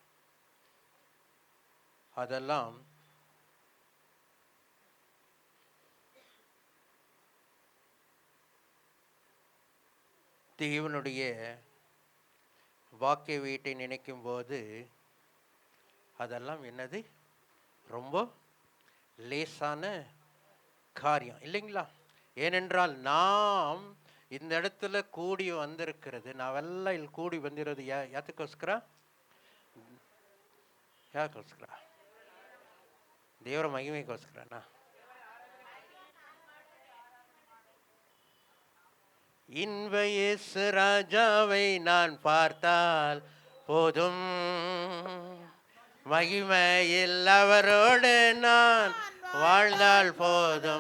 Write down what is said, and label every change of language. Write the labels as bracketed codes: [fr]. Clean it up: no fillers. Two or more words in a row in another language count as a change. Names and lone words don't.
[ta] அதெல்லாம் தேவனுடைய வாக்கிய வீட்டை நினைக்கும் போது அதெல்லாம் என்னது, ரொம்ப லேசான காரியம் இல்லைங்களா? ஏனென்றால் நாம் இந்த இடத்துல கூடி வந்திருக்கிறது, [kn] ನಾವೆಲ್ಲ ಇಲ್ಲಿ ಕೂಡಿ ಬಂದಿರೋದು ಯಾತಕ್ಕೋಸ್ಕರ? ಯಾಕೋಸ್ಕರ? ದೇವರ ಮಹಿಮೆಗೋಸ್ಕರನಾ? [ta] இன்ப இயேசு ராஜாவை நான் பார்த்தால் போதும், மகிமையில் அவரோடு நான் வாழ்ந்தால் போதும்.